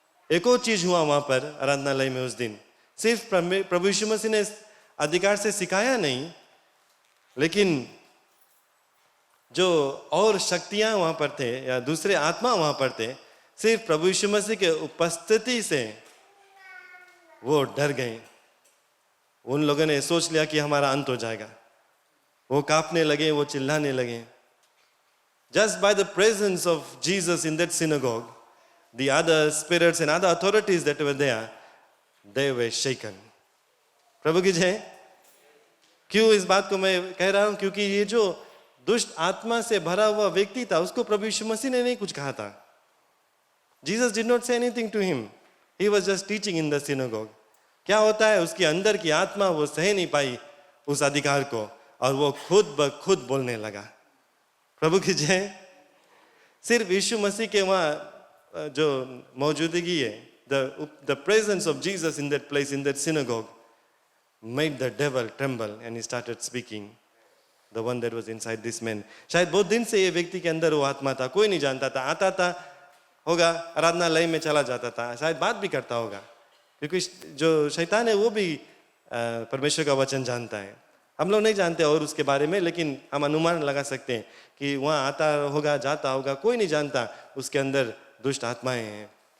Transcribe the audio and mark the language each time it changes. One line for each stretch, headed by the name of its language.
Hindi: एक और चीज हुआ वहां पर आराधनालय में उस दिन, सिर्फ प्रभु यीशु मसीह ने अधिकार से सिखाया नहीं, लेकिन जो और शक्तियां वहां पर थे या दूसरे आत्मा वहां पर थे, सिर्फ प्रभु यीशु मसीह के उपस्थिति से वो डर गए। उन लोगों ने सोच लिया कि हमारा अंत हो जाएगा, वो कांपने लगे, वो चिल्लाने लगे।
English: Just by the presence of Jesus in that synagogue, the other spirits and other authorities that were there, they were shaken.
Hindi: प्रभु की जय। क्यों इस बात को मैं कह रहा हूं? क्योंकि ये जो दुष्ट आत्मा से भरा हुआ व्यक्ति था, उसको प्रभु यीशु मसीह ने नहीं कुछ कहा था।
English: Jesus did not say anything to him. He was just teaching in the synagogue.
Hindi: क्या होता है, उसके अंदर की आत्मा वो सह नहीं पाई उस अधिकार को, और वो खुद ब खुद बोलने लगा। प्रभु की जय। सिर्फ यीशु मसीह के वहाँ जो मौजूदगी है,
English: the presence of Jesus in that place, in that synagogue, made the devil tremble and he started speaking, the one that was inside this man.
Hindi: शायद बहुत दिन से ये व्यक्ति के अंदर वो आत्मा था, कोई नहीं जानता था, आता था होगा, आराधनालय में चला जाता था, शायद बात भी करता होगा, क्योंकि जो शैतान है वो भी परमेश्वर का वचन जानता है। हम लोग नहीं जानते और उसके बारे में, लेकिन हम अनुमान लगा सकते हैं कि वहाँ आता होगा, जाता होगा, कोई नहीं जानता उसके अंदर दुष्ट आत्माएं हैं।